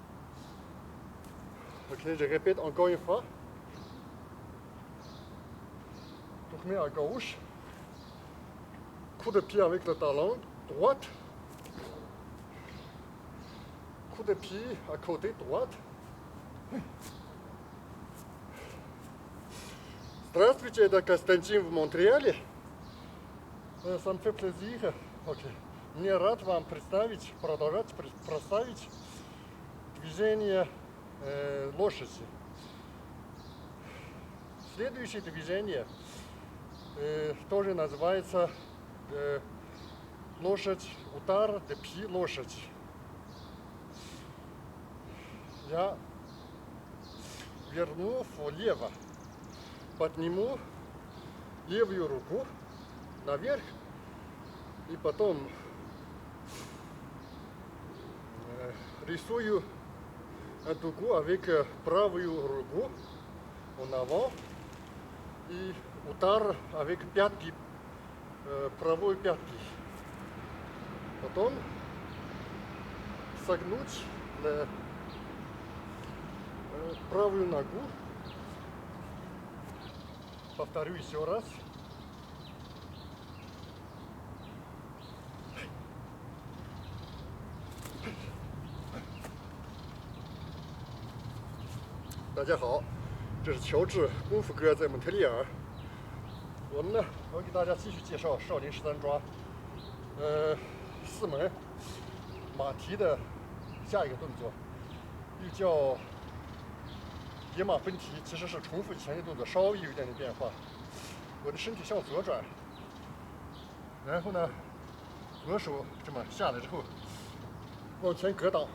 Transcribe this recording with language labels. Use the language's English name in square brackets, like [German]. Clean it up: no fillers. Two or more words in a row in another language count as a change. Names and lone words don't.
[French] Ok, je répète encore une fois. Tourner à gauche. Coup de pied avec le talon, droite. Coup de pied à côté, droite. [Russian] Здравствуйте, это Константин в Монреале. [French] Ça me fait plaisir. Okay. [Russian] Мне рад вам продолжать представить движение лошади. Следующее движение тоже называется лошадь, удар [French] de pied [Russian] лошадь. Я верну влево, подниму левую руку наверх и потом рисую дугу avec правую руку [French] en avant [Russian] и удар avec пятки, правой пятки. Потом согнуть правую ногу. Повторю еще раз. [Chinese] 大家好，这是乔治功夫哥在蒙特利尔。我们呢，我给大家继续介绍少林13抓，4门马蹄的下一个动作，又叫野马奔蹄，其实是重复以前的动作，稍微有一点变化。我的身体向左转，然后呢， 左手这么下来之后，往前格挡。